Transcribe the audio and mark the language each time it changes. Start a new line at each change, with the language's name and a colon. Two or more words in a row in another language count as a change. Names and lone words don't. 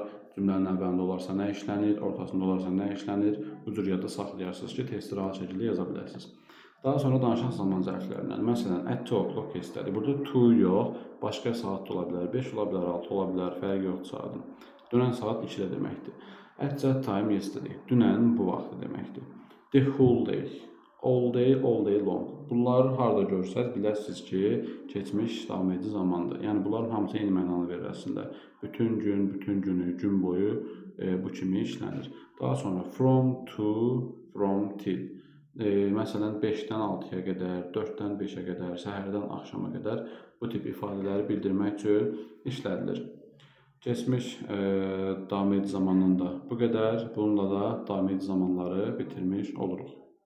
Azerbaijani: Cümlənin əvvəlində olarsa nə işlənir, ortasında olarsa nə işlənir, bu cür yadda saxlayarsınız ki, testi rahat şəkildə yaza biləsiniz. Daha sonra danışaq zaman zərflərindən. Məsələn,
English: at 2 o'clock
Azerbaijani: istədik. Burada 2 yox, başqa saat da ola bilər, 5 ola bilər, 6 ola bilər, fərq yoxdur saatın. Dünən saat 2-də deməkdir.
English: At that time yesterday,
Azerbaijani: dünən bu vaxtı deməkdir.
English: The whole day, all day long.
Azerbaijani: Bunları harada görsəz biləsiniz ki, keçmiş davam edici zamandır. Yəni bunların hamısı eyni mənalı verir əslində. Bütün gün, bütün günü, gün boyu bu kimi işlənir. Daha sonra
English: from to, from till.
Azerbaijani: Məsələn 5-dən 6-ya qədər, 4-dən 5-ə qədər, səhərdən axşama qədər bu tip ifadələri bildirmək üçün işlədilir. Keçmiş davam edici zamanında bu qədər. Bununla da davam edici zamanları bitirmiş oluruq.